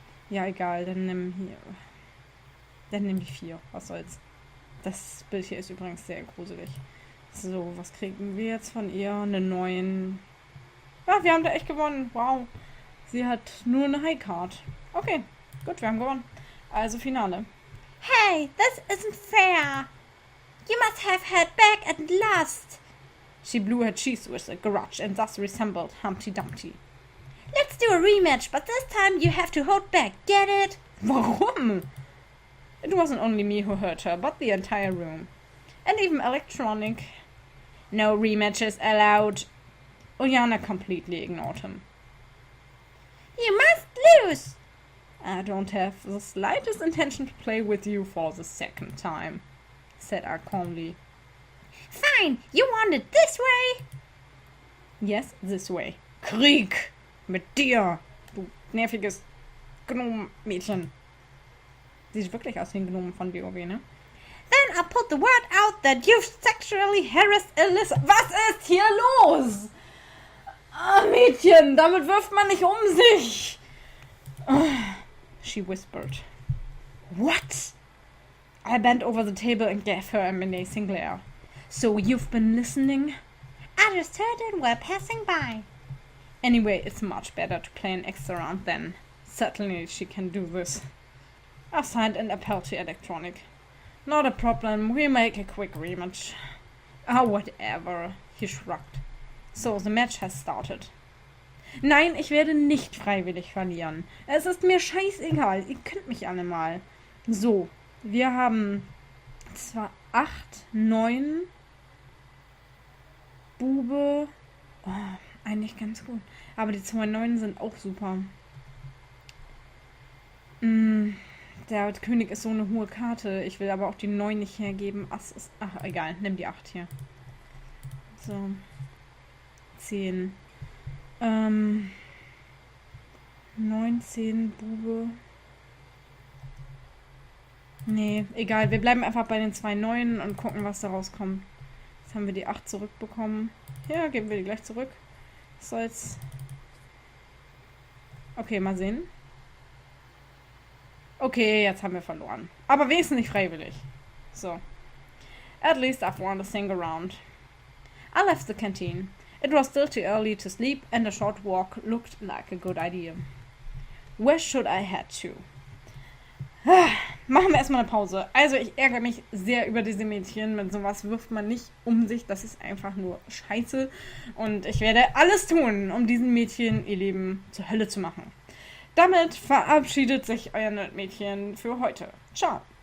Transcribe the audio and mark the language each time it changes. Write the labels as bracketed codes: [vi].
[de] Ja, egal, dann nimm hier. Dann nimm die 4, was soll's. Das Bild hier ist übrigens sehr gruselig. So, was kriegen wir jetzt von ihr? Eine 9. Ja, wir haben da echt gewonnen. Wow. Sie hat nur eine High Card. Okay, gut, wir haben gewonnen. Also Finale. [en] Hey, this isn't fair. You must have heard back at last. She blew her cheese with a garage and thus resembled Humpty Dumpty. Let's do a rematch, but this time you have to hold back. Get it? [de] Warum? [en] It wasn't only me who hurt her, but the entire room. And even Elektronik. No rematches allowed. Ulyana completely ignored him. You must lose. I don't have the slightest intention to play with you for the second time, said I calmly. Fine, you want it this way? Yes, this way. [de] Krieg! Mit dir, du nerviges Gnom-Mädchen. Sieht wirklich aus wie ein Gnome von WoW, ne? [en] Then I'll put the word out that you've sexually harassed Alisa. [de] Was ist hier los? Ah, Mädchen, damit wirft man nicht um sich. [en] She whispered. What? I bent over the table and gave her a menacing glare. So you've been listening? I just heard it while passing by. Anyway, it's much better to play an extra round then. Certainly she can do this. I signed an appeal to Elektronik. Not a problem, we'll make a quick rematch. Ah, whatever, he shrugged. So, the match has started. [de] Nein, ich werde nicht freiwillig verlieren. Es ist mir scheißegal, ihr könnt mich alle mal. So, wir haben zwar 8, 9, Bube. Oh, eigentlich ganz gut. Aber die 2 9 sind auch super. Der König ist so eine hohe Karte. Ich will aber auch die 9 nicht hergeben. Ass ist. Ach, egal. Nimm die 8 hier. So. 10. 19, Bube. Nee, egal. Wir bleiben einfach bei den 2 9 und gucken, was da rauskommt. Jetzt haben wir die 8 zurückbekommen. Ja, geben wir die gleich zurück. Was soll's? Okay, mal sehen. Okay, jetzt haben wir verloren. Aber wenigstens nicht freiwillig. So. [en] At least I've won a single round. I left the canteen. It was still too early to sleep and a short walk looked like a good idea. Where should I head to? [de] Machen wir erstmal eine Pause. Also ich ärgere mich sehr über diese Mädchen. Mit sowas wirft man nicht um sich. Das ist einfach nur Scheiße. Und ich werde alles tun, um diesen Mädchen ihr Leben zur Hölle zu machen. Damit verabschiedet sich euer Nerdmädchen für heute. Ciao.